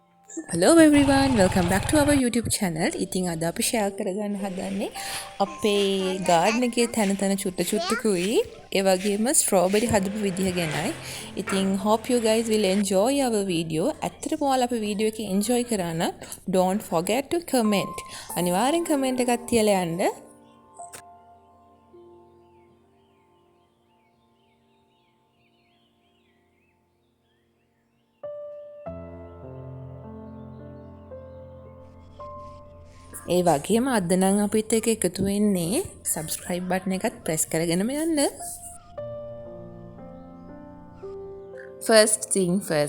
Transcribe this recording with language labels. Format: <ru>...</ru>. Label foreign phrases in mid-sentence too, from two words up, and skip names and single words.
<en>Hello everyone, welcome back to our YouTube channel.</en> <si>ඉතින් අද අපි share කරගන්න හදන්නේ අපේ garden එකේ තන චුට්ටකුයි ඒ වගේම strawberry හදපු විදිහ ගැනයි.</si> <en>ඉතින් hope you guys will enjoy our video.</en> <si>ඇත්තටම ඔයාලා අපේ video එක enjoy කරා නම්</si> <en>don't forget to comment.</en> <si>අනිවාර්යෙන් comment එකක් තියලා යන්න. ඒ වගේම අද නම් අපිත් එක්ක එකතු වෙන්නේ</si> <en>subscribe button</en> <si>එකත් press කරගෙනම යන්න.</si> <en>First thing first.</en>